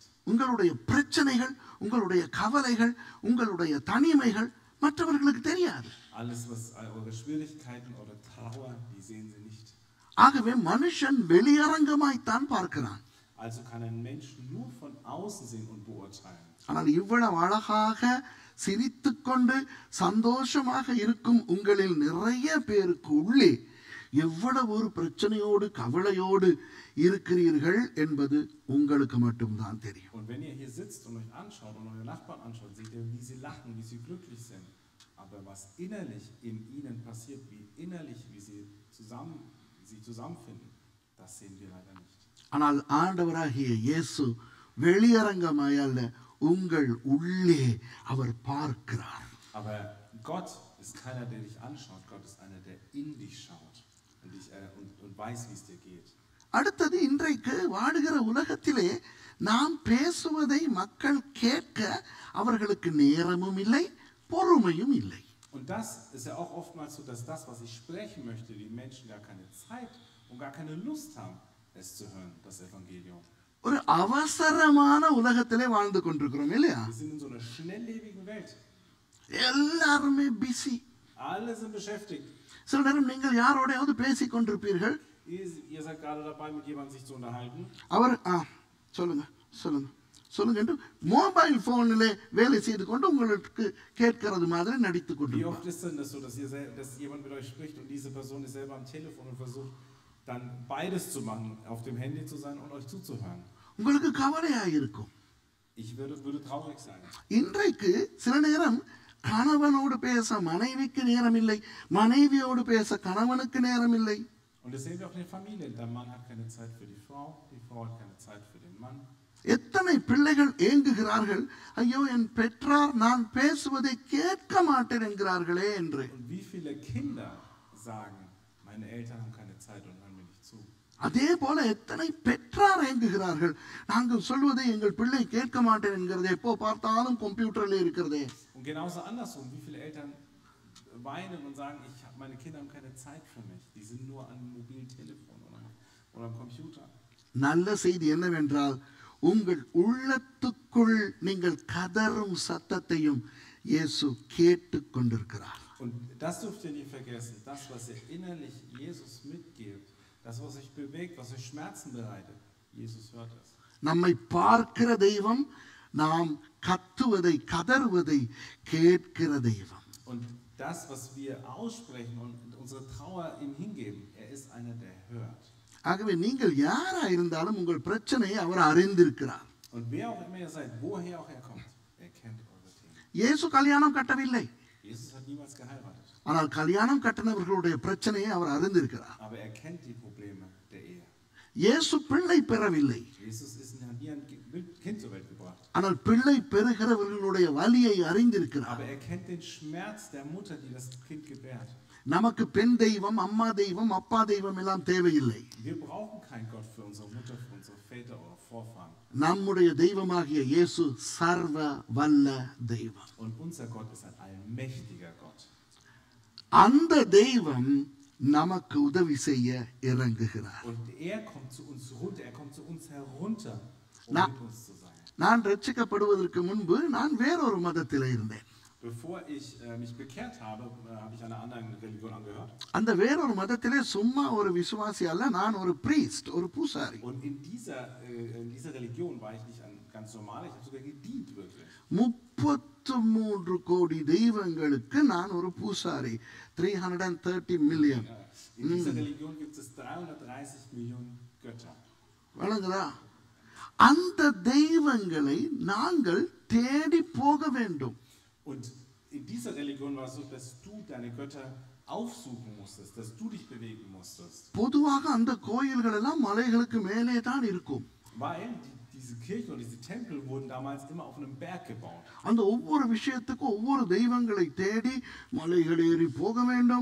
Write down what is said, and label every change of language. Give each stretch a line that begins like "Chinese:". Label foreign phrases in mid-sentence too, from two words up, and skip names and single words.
Tamil: உங்களுடைய பிரச்சனைகள், உங்களுடைய கவலைகள், உங்களுடைய தனிமைகள் மற்றவர்களுக்கு தெரியாது.
German: Alles, was eure Schwierigkeiten oder Trauer, die sehen sie nicht.
Tamil: ஆகவே மனுஷன் வெளியரங்கமாய்த்தான் பார்க்கிறான்.
German: Also kann ein Mensch nur von außen sehen und beurteilen.
Tamil: ஆனால் இவ்வளவு அழகாக சிரித்துக்கொண்டு சந்தோஷமாக இருக்கும் உங்களில் நிறைய பேருக்கு உள்ளே எவ்வளவு ஒரு பிரச்சனையோடு கவலையோடு இருக்கிறீர்கள் என்பது உங்களுக்கு மட்டும்தான் தெரியும்.
German: Und wenn ihr hier sitzt und euch anschaut und eure Nachbarn anschaut, seht ihr, wie sie lachen, wie sie glücklich sind. Aber was innerlich in ihnen passiert, wie innerlich, wie sie zusammenfinden, das sehen wir leider nicht.
Tamil: ஆனால் ஆண்டவராகிய இயேசு வெளியரங்கமாய் அல்ல, உங்கள் உள்ளே அவர் பார்க்கிறார்.
German: Aber Gott ist keiner, der dich anschaut. Gott ist einer, der in dich schaut und weiß, wie es dir geht.
Tamil: அடுத்தது, இன்றைக்கு வாடுகிற உலகத்திலே நாம் பேசுவதை மக்கள் கேட்க அவர்களுக்கு நேரமும் இல்லை, பொறுமையும் இல்லை.
German: Und das ist ja auch oftmals so, dass das, was ich sprechen möchte, die Menschen gar keine Zeit und gar keine Lust haben, es zu hören, das Evangelium.
Tamil: ஒரு அவசரமான உலகத்திலே வாழ்ந்து கொண்டிருக்கிறோம் இல்லையா?
German: Wir sind in so einer schnelllebigen Welt.
Tamil: எல்லாருமே பிஸி.
German: Alle sind beschäftigt.
Tamil: சில நேரம் நீங்கள் யாரோடையாவது பேசிக் கொண்டிருப்பீர்கள்.
German: Ihr seid gerade dabei, mit jemandem sich zu unterhalten.
Tamil: அவர் சொல்லுங்க சொல்லுங்க சொல்லுங்க என்று மொபைல் போனிலே வேலை செய்து கொண்டு உங்களுக்கு கேட்கிறது மாதிரி நடித்து
German: Wie
Tamil: கொண்டிருப்பார்.
German: oft ist denn das so, dass jemand mit euch spricht und diese Person ist selber am Telefon und versucht dann beides zu machen, auf dem Handy zu sein und euch zuzuhören?
Tamil: உங்களுக்கு கவலையாக இருக்கும்.
German: Ich würde traurig sein.
Tamil: இன்றைக்கு சில நேரம் கணவனோடு பேச மனைவிக்கு நேரம் இல்லை, மனைவியோடு பேச கணவனுக்கு நேரம் இல்லை.
German: Und das sehen wir auch in den Familien. Der Mann hat keine Zeit für die Frau hat keine Zeit für den Mann.
Tamil: எத்தனை பிள்ளைகள் ஏங்குகிறார்கள், ஐயோ என் பெற்றார் நான் பேசுவதை கேட்க மாட்டேன் என்கிறார்களே என்று.
German: Und wie viele Kinder sagen, meine Eltern haben keine Zeit und hören mir nicht zu.
Tamil: அதே போல எத்தனை பெற்றார் ஏங்குகிறார்கள். நாங்கள் சொல்வதை எங்கள் பிள்ளை கேட்க மாட்டேன் என்கிறது, எப்போ பார்த்தாலும் கம்ப்யூட்டர்ல இருக்கிறதே.
German: Und genauso andersrum, wie viele Eltern weinen und sagen, meine Kinder haben keine Zeit für mich. Die sind nur an mobilen Telefon oder am Computer.
Tamil: நல்ல செய்தி என்னவென்றால், உங்கள் உள்ளத்துக்குள் நீங்கள் கதறும் சத்தத்தையும் இயேசு கேட்டுக் கொண்டிருக்கிறார்.
German: Und das dürft ihr nicht vergessen, das, was ihr innerlich Jesus mitgebt, das, was euch bewegt, was euch Schmerzen bereitet, Jesus hört es.
Tamil: நம்மை பார்க்கிற தெய்வம் நாம் கத்துவதை கதறுவதை கேட்கிற தெய்வம்.
German: Und das, was wir aussprechen und unsere Trauer ihm hingeben, er ist einer, der hört.
Tamil: ஆகவே நீங்கள் யாரா இருந்தாலும் உங்கள் பிரச்சனையை அவர் அறிந்திருக்கிறார்.
German: Und wer auch immer ihr seid, woher auch er kommt, er kennt eure Themen.
Tamil: இயேசு கல்யாணம் கட்டவில்லை.
German: Jesus hat niemals geheiratet.
Tamil: ஆனால் கல்யாணம் கட்டினவர்களுடைய பிரச்சனையை அவர் அறிந்திருக்கிறார்.
German: Aber er kennt die Probleme der Ehe.
Tamil: இயேசு பிள்ளை பெறவில்லை.
German: Jesus hat nie ein Kind zur Welt gebracht.
Tamil: ஆனால் பிள்ளை பெறுகிறவர்களுடைய வலியை அறிந்திருக்கிறார்.
German: Aber er kennt den Schmerz der Mutter, die das Kind gebärt.
Tamil: நமக்கு பெண் தெய்வம், அம்மா தெய்வம், அப்பா தெய்வம் எல்லாம் தேவையில்லை.
German: Wir brauchen keinen Gott für unsere Mutter, für unsere Väter oder Vorfahren.
Tamil: நம்முடைய தெய்வமாகிய இயேசு சர்வ வல்ல தெய்வம்.
German: Und unser Gott ist ein allmächtiger Gott.
Tamil: அந்த தெய்வம் நமக்கு உதவி செய்ய இறங்குகிறார்.
German: Und er kommt zu uns runter, er kommt zu uns herunter, mit uns zu sein.
Tamil: நான் ரட்சிக்கப்படுவதற்கு முன்பு நான் வேறொரு மதத்திலே இருந்தேன்.
German: Bevor ich mich bekehrt habe, habe ich einer anderen Religion angehört.
Tamil: அந்த வேறொரு மதத்திலே சும்மா ஒரு விசுவாசி அல்ல, நான் ஒரு priest, ஒரு பூசாரி.
German: Und in dieser Religion war ich nicht ein ganz normal, ich habe sogar gedient wirklich.
Tamil: 33 கோடி தெய்வங்களுக்கு நான் ஒரு பூசாரி.
English: 330 million.
German: In dieser Religion gibt es 330 Millionen Götter.
Tamil: வணங்குதா? அந்த தெய்வங்களை நாங்கள் தேடி போக வேண்டும்.
German: Und in dieser Religion war es so, dass du deine Götter aufsuchen musstest, dass du dich bewegen musstest.
Tamil: பொதுவாக அந்த கோயில்கள் எல்லாம் மலைகளுக்கு மேலே தான் இருக்கும்.
German: Weil diese Kirchen und diese Tempel wurden damals immer auf einem Berg gebaut.
Tamil: அந்த ஒவ்வொரு விஷயத்துக்கும் ஒவ்வொரு தெய்வங்களை தேடி மலைகள் ஏறி போக வேண்டும்.